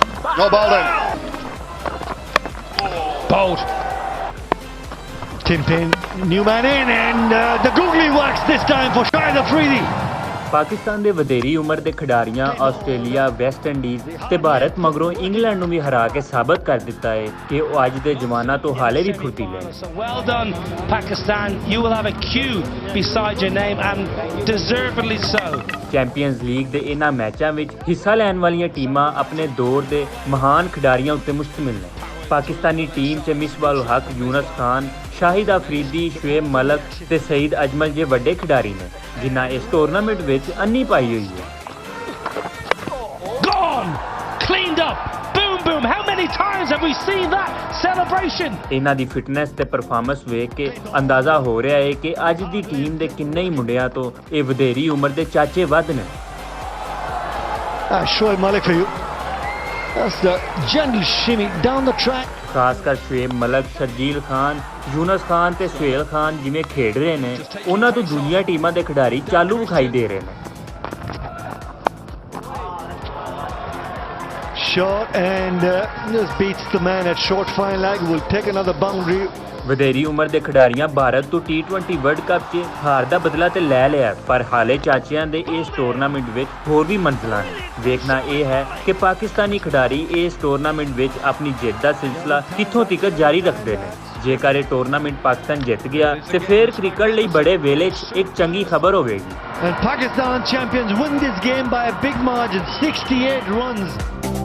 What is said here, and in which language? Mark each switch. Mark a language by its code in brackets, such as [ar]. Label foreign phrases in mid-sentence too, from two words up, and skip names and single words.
[en] No ball then. Bold. Tim Payne, new man in, and the googly works this time for Shahid Afridi. [pa] ਪਾਕਿਸਤਾਨ ਦੇ ਵਧੇਰੀ ਉਮਰ ਦੇ ਖਿਡਾਰੀਆਂ ਆਸਟ੍ਰੇਲੀਆ, ਵੈਸਟ ਇੰਡੀਜ਼ ਤੇ ਭਾਰਤ ਮਗਰੋਂ ਇੰਗਲੈਂਡ ਨੂੰ ਵੀ ਹਰਾ ਕੇ ਸਾਬਤ ਕਰ ਦਿੱਤਾ ਹੈ ਕਿ ਉਹ ਅੱਜ ਦੇ ਜਵਾਨਾਂ ਤੋਂ ਹਾਲੇ ਵੀ ਫੁਰਤੀਲੇ ਨੇ। [en] So well done Pakistan, you will have a Q beside your name and deservedly so. [pa] ਚੈਂਪੀਅਨਜ਼ ਲੀਗ ਦੇ ਇਹਨਾਂ ਮੈਚਾਂ ਵਿੱਚ ਹਿੱਸਾ ਲੈਣ ਵਾਲੀਆਂ ਟੀਮਾਂ ਆਪਣੇ ਦੌਰ ਦੇ ਮਹਾਨ ਖਿਡਾਰੀਆਂ ਉੱਤੇ ਮੁਸ਼ਤਮਿਲ ਨੇ। ਪਾਕਿਸਤਾਨੀ ਟੀਮ 'ਚ ਮਿਸਬਾਹ ਉਲ ਹਕ, ਯੂਨਸ ਖਾਨ, ਸ਼ਾਹਿਦ ਅਫਰੀਦੀ, ਸ਼ੁਏਬ ਮਲਕ ਤੇ ਸਈਦ ਅਜਮਲ ਜੇ ਵੱਡੇ ਖਿਡਾਰੀ ਨੇ ਜਿਨ੍ਹਾਂ ਇਸ ਟੂਰਨਾਮੈਂਟ ਵਿੱਚ ਅੰਨੀ ਪਾਈ ਹੋਈ ਹੈ। [en] Gone, cleaned up, boom boom. How many times have we seen that celebration? [pa] ਇਹਨਾਂ ਦੀ ਫਿਟਨੈਸ ਤੇ ਪਰਫਾਰਮੈਂਸ ਵੇਖ ਕੇ ਅੰਦਾਜ਼ਾ ਹੋ ਰਿਹਾ ਹੈ ਕਿ ਅੱਜ ਦੀ ਟੀਮ ਦੇ ਕਿੰਨੇ ਹੀ ਮੁੰਡਿਆਂ ਤੋਂ ਇਹ ਵਧੇਰੀ ਉਮਰ ਦੇ ਚਾਚੇ ਵੱਧ ਨੇ। [en] Shoaib Malik for you. That's the gentle shimmy down the track. [pa] ਖਾਸ ਕਰ ਸ਼ੁਏਬ ਮਲਕ, ਸ਼ਰਜੀਲ ਖਾਨ, ਯੂਨਸ ਖਾਨ ਤੇ ਸੁਹੇਲ ਖਾਨ ਜਿਵੇਂ ਖੇਡ ਰਹੇ ਨੇ ਉਹਨਾਂ ਤੋਂ ਦੂਜੀਆਂ ਟੀਮਾਂ ਦੇ ਖਿਡਾਰੀ ਚਾਲੂ ਵਿਖਾਈ ਦੇ ਰਹੇ ਨੇ। [en] Short and just beats the man at short fine leg. Will take another boundary. [pa] ਵਧੇਰੀ ਉਮਰ ਦੇ ਖਿਡਾਰੀਆਂ ਭਾਰਤ ਤੋਂ T20 ਵਰਲਡ ਕੱਪ 'ਚ ਹਾਰ ਦਾ ਬਦਲਾ ਤੇ ਲੈ ਲਿਆ, ਪਰ ਹਾਲੇ ਚਾਚਿਆਂ ਦੇ ਇਸ ਟੂਰਨਾਮੈਂਟ ਵਿੱਚ ਹੋਰ ਵੀ ਮੰਜ਼ਿਲਾਂ ਨੇ। ਵੇਖਣਾ ਇਹ ਹੈ ਕਿ ਪਾਕਿਸਤਾਨੀ ਖਿਡਾਰੀ ਇਸ ਟੂਰਨਾਮੈਂਟ ਵਿੱਚ ਆਪਣੀ ਜਿੱਤ ਦਾ ਸਿਲਸਿਲਾ ਕਿੱਥੋਂ ਤੱਕ ਜਾਰੀ ਰੱਖਦੇ ਨੇ। ਜੇਕਰ ਇਹ ਟੂਰਨਾਮੈਂਟ ਪਾਕਿਸਤਾਨ ਜਿੱਤ ਗਿਆ ਤੇ ਫਿਰ ਕ੍ਰਿਕਟ ਲਈ ਬੜੇ ਵੇਲੇ 'ਚ ਇੱਕ ਚੰਗੀ ਖਬਰ ਹੋਵੇਗੀ। [en] And Pakistan champions win this game by a big margin, 68 runs.